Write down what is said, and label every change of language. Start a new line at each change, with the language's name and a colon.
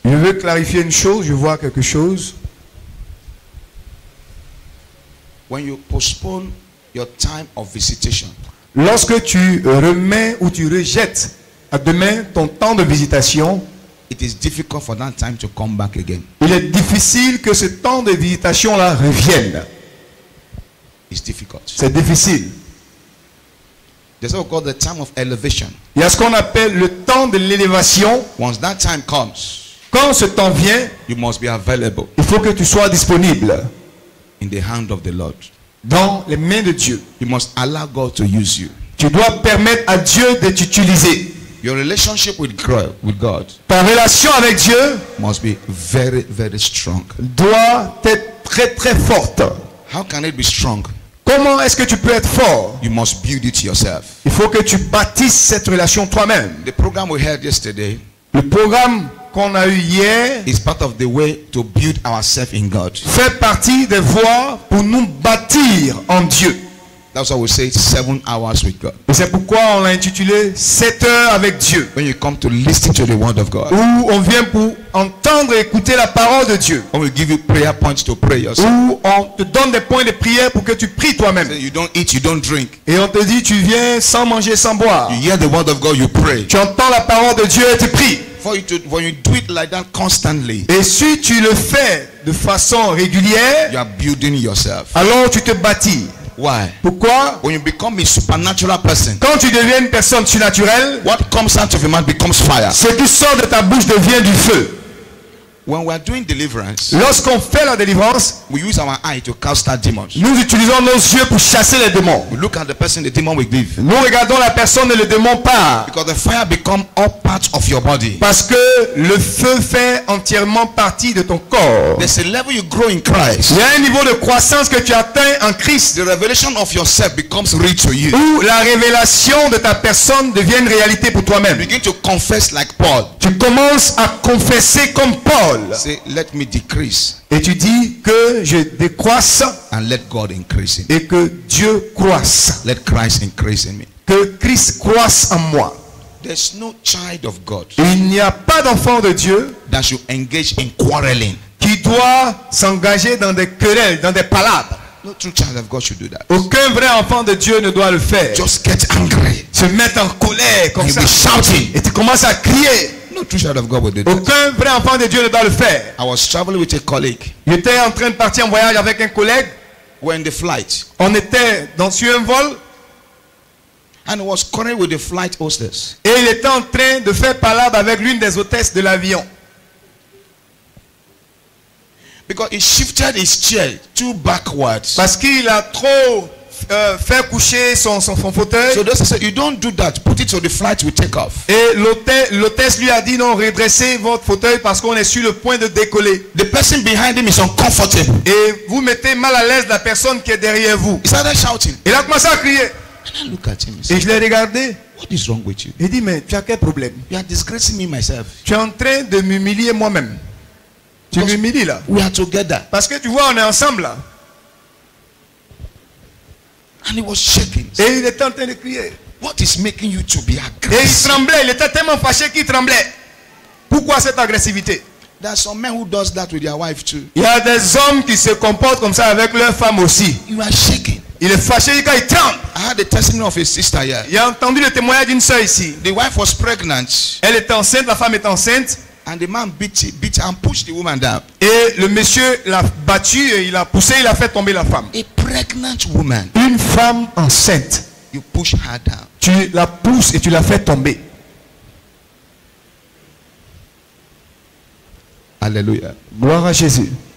French: Je veux clarifier une chose, je vois quelque chose.
English: When you postpone your time of visitation,
French: Lorsque tu remets ou tu rejettes à demain ton temps de visitation,
English: it is difficult for that time to come back again.
French: il est difficile que ce temps de visitation-là revienne.
English: It's difficult.
French: C'est difficile.
English: There's what we call the time of elevation.
French: Il y a ce qu'on appelle le temps de l'élévation.
English: Once that time comes,
French: Quand ce temps vient,
English: you must be available
French: il faut que tu sois disponible
English: in the hand of the Lord.
French: dans les mains de Dieu.
English: You must allow God to use you.
French: Tu dois permettre à Dieu de t'utiliser.
English: Your relationship with God
French: Ta relation avec Dieu
English: must be very, very strong.
French: doit être très très forte.
English: How can it be strong?
French: Comment est-ce que tu peux être fort?
English: You must build it yourself.
French: Il faut que tu bâtisses cette relation toi-même.
English: The program we had yesterday
French: Le programme qu'on a eu hier
English: is part of the way to build ourselves in God.
French: fait partie des voies pour nous bâtir en Dieu.
English: That's why we say 7 hours with God.
French: Et c'est pourquoi on l'a intitulé 7 heures avec Dieu.
English: When you come to listen to the word of God,
French: Où on vient pour entendre et écouter la parole de Dieu.
English: when we give you prayer points to pray yourself,
French: Où on te donne des points de prière pour que tu pries toi-même.
English: you don't eat, you don't drink.
French: Et on te dit tu viens sans manger, sans boire.
English: You hear the word of God, you pray.
French: Tu entends la parole de Dieu et tu pries.
English: When you do it like that constantly,
French: Et si tu le fais de façon régulière,
English: you are building yourself.
French: alors tu te bâtis.
English: Why?
French: Pourquoi?
English: When you become a supernatural person,
French: Quand tu deviens une personne surnaturelle,
English: what comes out of a man becomes fire.
French: ce qui sort de ta bouche devient du feu.
English: When we are doing deliverance,
French: Lorsqu'on fait la délivrance,
English: we use our eye to cast out demons.
French: nous utilisons nos yeux pour chasser les démons.
English: We look at the person, the demon will leave.
French: Nous regardons la personne et le démon part.
English: Because the fire becomes all parts of your body.
French: Parce que le feu fait entièrement partie de ton corps.
English: There's a level you grow in Christ.
French: Il y a un niveau de croissance que tu atteins en Christ
English: The revelation of yourself becomes real to you.
French: où la révélation de ta personne devient une réalité pour toi-même.
English: You begin to confess like Paul.
French: Tu commences à confesser comme Paul.
English: Say, let me decrease
French: Et tu dis que je décroisse
English: and let God increase in me.
French: et que Dieu croisse.
English: Let Christ increase in me.
French: Que Christ croisse en moi.
English: There's no child of God
French: Il n'y a pas d'enfant de Dieu
English: that should engage in quarreling.
French: qui doit s'engager dans des querelles, dans des palabres.
English: No true child of God should do that.
French: Aucun vrai enfant de Dieu ne doit le faire.
English: Just get angry.
French: Se mettre en colère comme
English: You'll
French: ça.
English: be shouting.
French: Et tu commences à crier.
English: No true child of God will do that.
French: Aucun vrai enfant de Dieu ne doit le faire.
English: I was traveling with a colleague.
French: J'étais en train de partir en voyage avec un collègue.
English: We're in the flight.
French: On était sur un vol
English: And he was quarreling with the flight hostess.
French: et il était en train de faire palabre avec l'une des hôtesses de l'avion.
English: Because he shifted his chair too backwards.
French: Parce qu'il a trop fait coucher son fauteuil.
English: So they said, you don't do that. Put it so the flight will take off.
French: Et l'hôtesse lui a dit non, redressez votre fauteuil parce qu'on est sur le point de décoller.
English: The person behind him is uncomfortable.
French: Et vous mettez mal à l'aise la personne qui est derrière vous.
English: He started shouting.
French: Il a commencé à crier.
English: And I look at him and
French: Et
English: say,
French: je l'ai regardé.
English: what is wrong with you?
French: Il dit mais tu as quel problème?
English: You are disgracing me myself.
French: Tu es en train de m'humilier moi-même. Tu m'humilies là.
English: We are together.
French: Parce que tu vois, on est ensemble là.
English: And he was shaking.
French: Et il était en train de crier.
English: What is making you to be
French: Et il
English: aggressive?
French: tremblait. Il était tellement fâché qu'il tremblait. Pourquoi cette agressivité?
English: There are some men who does that with their wife too.
French: Il y a des hommes qui se comportent comme ça avec leur femme aussi.
English: You are shaking.
French: Il est fâché quand il tremble.
English: I had the testimony of a sister here.
French: Il a entendu le témoignage d'une sœur ici.
English: The wife was pregnant
French: Elle était enceinte, la femme est enceinte.
English: and the man beat her and pushed the woman down.
French: Et le monsieur l'a battue et il a poussé, il a fait tomber la femme.
English: A pregnant woman,
French: Une femme enceinte,
English: you push her down.
French: tu la pousses et tu la fais tomber.
English: Hallelujah.
French: Gloire à Jésus.